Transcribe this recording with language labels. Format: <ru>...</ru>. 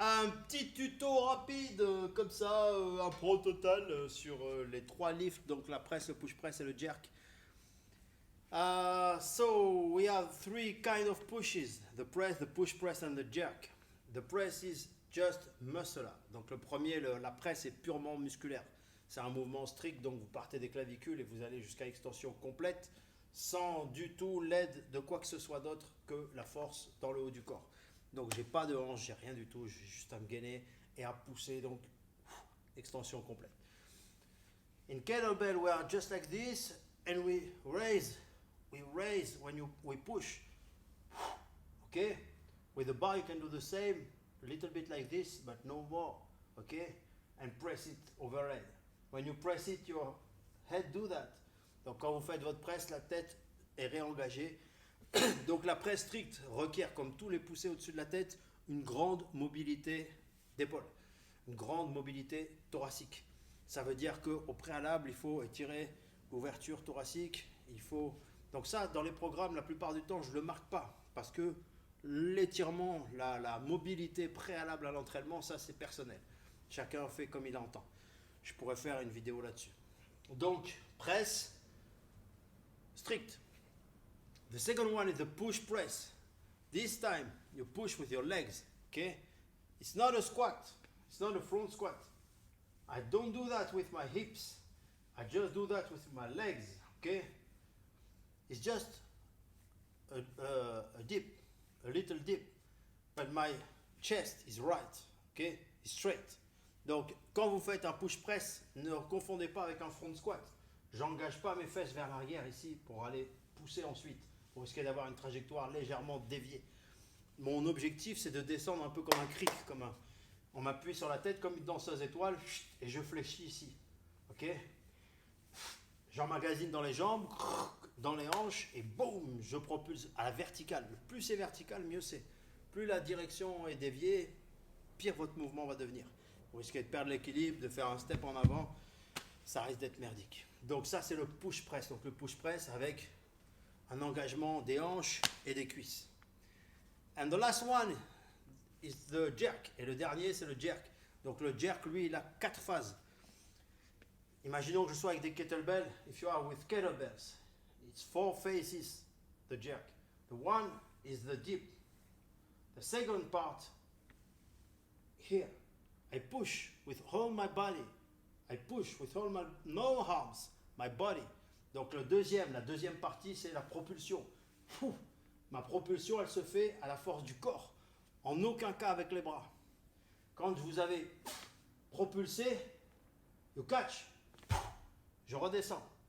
<fr>un petit tuto rapide comme ça, un pro total sur les trois lifts, donc la presse, le push press et le jerk.</fr> <en>So we have three kind of pushes: the press, the push press and the jerk. The press is just muscle up.</en> <fr>Donc le premier, la presse est purement musculaire. C'est un mouvement strict, donc vous partez des clavicules et vous allez jusqu'à extension complète sans du tout l'aide de quoi que ce soit d'autre que la force dans le haut du corps. Donc j'ai pas de hanche, j'ai rien du tout, j'ai juste à me gainer et à pousser, donc extension complète.</fr> <en>In kettlebell we are just like this and we raise when we push. Okay? With the bar you can do the same, a little bit like this but no more. Okay? And press it overhead. When you press it, your head do that.</en> <fr>Donc quand vous faites votre presse, la tête est réengagée. Donc la presse stricte requiert, comme tous les poussées au-dessus de la tête, une grande mobilité d'épaule, une grande mobilité thoracique. Ça veut dire qu'au préalable, il faut étirer l'ouverture thoracique. Donc ça, dans les programmes, la plupart du temps, je ne le marque pas parce que l'étirement, la mobilité préalable à l'entraînement, ça c'est personnel. Chacun fait comme il entend. Je pourrais faire une vidéo là-dessus. Donc, presse strict.</fr> <en>The second one is the push press. This time you push with your legs, okay? It's not a squat. It's not a front squat. I don't do that with my hips. I just do that with my legs, okay? It's just a dip, a little dip. But my chest is right, okay? It's straight.</en> <fr>Donc, quand vous faites un push press, ne confondez pas avec un front squat. J'engage pas mes fesses vers l'arrière ici pour aller pousser ensuite. Vous risquez d'avoir une trajectoire légèrement déviée. Mon objectif, c'est de descendre un peu comme un cric, on m'appuie sur la tête comme une danseuse étoile et je fléchis ici. Ok? J'emmagasine dans les jambes, dans les hanches et boum, je propulse à la verticale. Plus c'est vertical, mieux c'est. Plus la direction est déviée, pire votre mouvement va devenir. Vous risquez de perdre l'équilibre, de faire un step en avant, ça risque d'être merdique. Donc ça, c'est le push press. Donc le push press avec un engagement des hanches et des cuisses.</fr> <en>And the last one is the jerk.</en> <fr>Et le dernier, c'est le jerk. Donc le jerk, lui, il a 4 phases. Imaginons que je sois avec des kettlebells.</fr> <en>If you are with kettlebells, it's 4 phases, the jerk. The one is the dip. The second part, here, I push with all my body. I push with all my no arms, my body.</en> <fr>Donc la deuxième partie, c'est la propulsion. Ma propulsion, elle se fait à la force du corps. En aucun cas avec les bras. Quand vous avez propulsé,</fr> <en>you catch.</en> <fr>Je redescends.</fr>